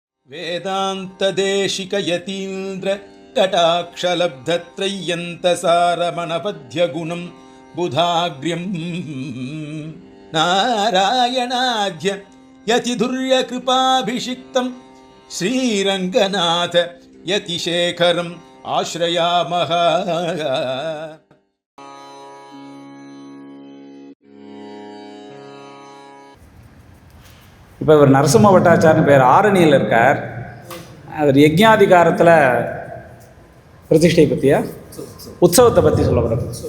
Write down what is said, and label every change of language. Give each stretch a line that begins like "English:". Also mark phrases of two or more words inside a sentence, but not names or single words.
Sanskrit: वेदान्तदेशिकयतीन्द्र कटाक्षलब्धत्रय्यन्तसारमनपद्यगुणं बुधाग्र्यं नारायणाद्य यतिधुर्यकृपाभिषिक्तं श्रीरङ्गनाथ यतिशेखरम् आश्रयामः.
Tamil: இப்போ இவர் நரசிம்ம பட்டாச்சார்னு பேர், ஆரணியில் இருக்கார். அவர் யஜ்ஞாதிகாரத்தில் பிரதிஷ்டை பற்றியா உற்சவத்தை பற்றி சொல்ல போகிறார்.